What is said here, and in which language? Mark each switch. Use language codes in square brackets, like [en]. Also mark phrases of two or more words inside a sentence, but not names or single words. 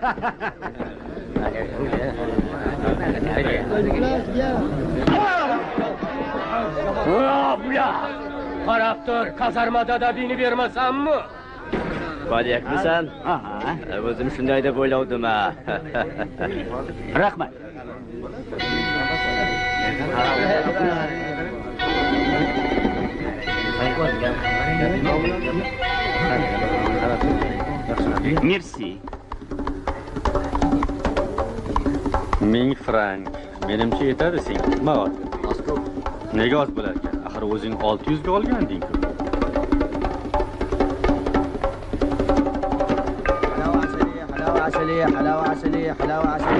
[uz] Buya! Qarab tur, kazarmada dadini bermasammi? Qo'lyapmisan? O'zim shunday deb o'ylavdim ha. Rahmat. Merci. 1000 frank. Menimcha yetadi senga. Nima oz? Nega oz bo'lar ekan? Axir o'zing 600 ga olganding-ku. Halawa asali.